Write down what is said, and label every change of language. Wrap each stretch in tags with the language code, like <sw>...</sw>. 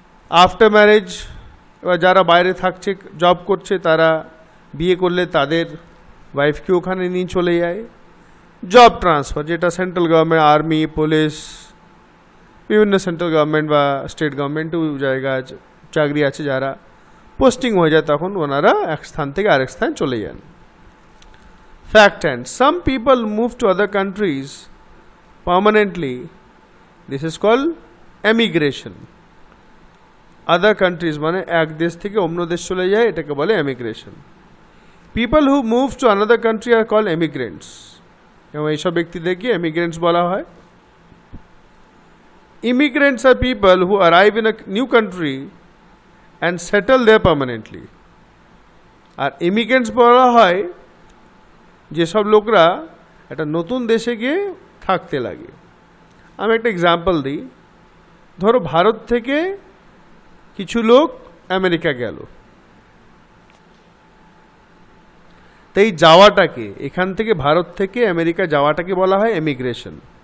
<bn>After marriage এবার যারা বাইরে থাকছে জব করছে তারা বিয়ে করলে তাদের ওয়াইফকে ওখানে নিয়ে চলে যায়। জব ট্রান্সফার, যেটা সেন্ট্রাল গভর্নমেন্ট, আর্মি, পুলিশ, বিভিন্ন সেন্ট্রাল গভর্নমেন্ট বা স্টেট গভর্নমেন্টও জায়গা চাকরি আছে, যারা পোস্টিং হয়ে যায় তখন ওনারা এক স্থান থেকে আরেক স্থানে চলে যান।</bn> <en>Fact and some people move to other countries permanently. This is called emigration. Other countries</en> <bn>মানে এক দেশ থেকে অন্য দেশ চলে যায়, এটাকে বলে emigration.</bn> <en>People who move to another country are called immigrants.</en> <bn>এবং এইসব ব্যক্তিদেরকে immigrants বলা হয়।</bn> <en>Immigrants are people who arrive in a new country and settle there permanently.</en> <bn>আর immigrants বলা হয় যেসব লোকরা একটা নতুন দেশে গিয়ে থাকতে লাগে। আমি একটা এক্সাম্পল দিই। ধরো ভারত থেকে কিছু লোক আমেরিকা গেল, তো এই যাওয়াটাকে, এখান থেকে ভারত থেকে আমেরিকা যাওয়াটাকে বলা হয় এমিগ্রেশন।</bn>